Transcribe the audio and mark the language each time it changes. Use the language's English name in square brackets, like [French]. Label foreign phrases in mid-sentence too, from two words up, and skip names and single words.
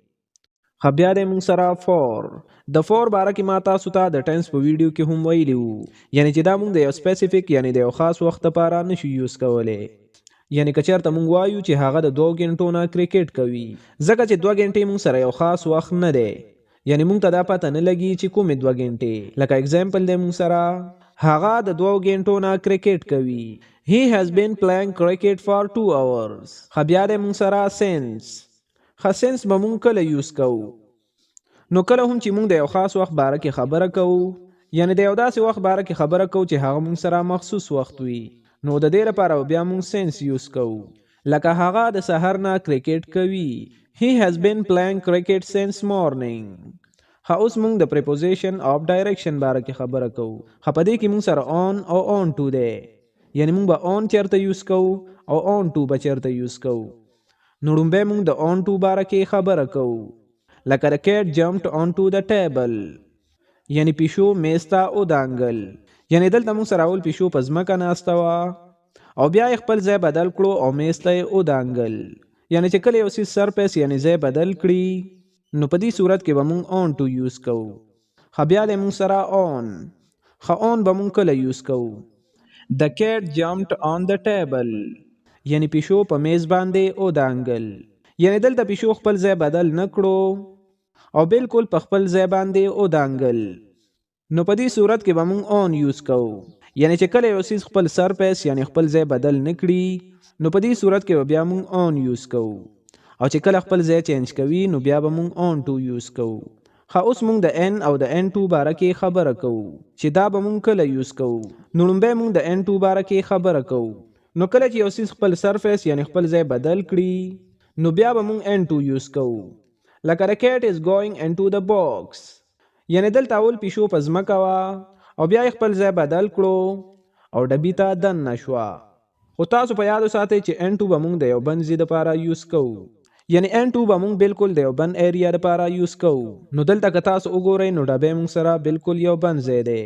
[Pashto] بیا د موږ سره فور د فور باره کې ما تاسو ته د ټینس په ویډیو کې هم ویلی وو، یعنی چې دا موږ د یو سپیسیفیک یعنی د یو خاص وخت لپاره نشو یوز کولی. یعنی که چېرته موږ وایو چې هغه د 2 غنټو نه کرکټ کوي، ځکه چې 2 غنټې موږ سره یو خاص وخت نه دی، یعنی موږ ته دا پته نه لګي چې کومې 2 غنټې. لکه اگزامپل دی موږ سره هغه د 2 غنټو نه کرکټ کوي. [English] He has been playing cricket for 2 hours. [Pashto] بیا دی موږ سره سینس. سینس به موږ کله یوز کوو؟ نو کله هم چې موږ د یو خاص وخت باره کې خبره کوو، یعنی د یو داسې وخت باره کې خبره کوو چې هغه موږ سره مخصوص وخت وي، نو د دې لپاره بیا موږ سینس یوز کوو. لکه هغه د سحر نه کرکټ کوي. [English] He has been playing cricket since morning. [Pashto] اوس موږ د [English] preposition of direction [Pashto] باره کې خبره کوو. په دې کې موږ سره اون او [English] on to [Pashto] دی، یعنی موږ به اون چېرته یوز کوو او [English] on to [Pashto] به چېرته یوز کوو. نو لومبی موږ د [English] on to [Pashto] باره کې خبره کوو. [English] لکه the cat jumped onto the table، [Pashto] یعنی پیشو میز ته ودانګل. یعنی دلته موږ سره اول پیشو په ځمکه ناسته وه او بیا یې خپل ځای بدل کړو او میز ته یې ودانګل. یعنی چې کله یو څیز سرفیس یعنی ځای بدل کړي نو په دې صورت کې به موږ [English] on to [Pashto] یوز کوو. بیا دی موږ سره اون. اون به موږ کله یوز کوو؟ [English] The cat jumped on the table، [Pashto] یعنی پیشو په میز باندې ودانګل. یعنی دلته پیشو خپل ځای بدل نه کړو او بالکل په خپل ځای باندې ودانګل. نو په دې صورت کې به موږ اون یوز کوو. یعنی چې کله یو څیز خپل سرفیس یعنی خپل ځای بدل نه کړي نو په دې صورت کې به بیا موږ اون یوز کوو، او چې کله خپل ځای چینج کوي نو بیا به موږ [English] on to [Pashto] یوز کوو. اوس موږ د ان او د [English] into [Pashto] باره کې خبره کوو چې دا به موږ کله یوز کوو. نو لومبی موږ د [English] into [Pashto] باره کې خبره کوو. نو کله چې یو څیز خپل سرفیس یعنی خپل ځای بدل کړي نو بیا به موږ [English] into [Pashto] یوز کوو. [English] لکه the cat is going into the box، [Pashto] یعنی دلته اول پیشو په ځمکه وه او بیا یې خپل ځای بدل کړو او ډبي ته دننه شوه. خو تاسو په یادو ساتئ چې [English] into [Pashto] به موږ د یو بند ځای دپاره یوز کوو، یعنی [English] into [Pashto] به موږ بالکل د یو بند ایریا دپاره یوز کوو. نو دلته که تاسو وګورئ نو ډبی موږ سره بالکل یو بند ځای دی.